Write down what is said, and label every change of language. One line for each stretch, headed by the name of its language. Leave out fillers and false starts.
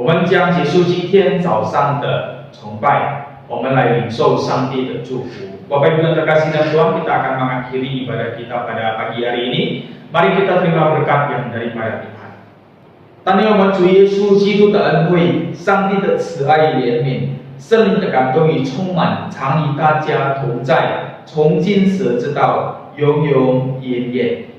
Chinese: 将结束今天早上的崇拜，我们来领受上帝的祝福。
Indonesian: Bapak Ibu yang terkasih dalam Tuhan, kita akan mengakhiri ibadah kita pada pagi hari ini. Mari kita terima berkat yang daripada Tuhan。
Chinese: 但愿我们主耶稣基督的恩惠、上帝的慈爱怜悯、圣灵的感动与充满，常与大家同在，从今时直到永永远远。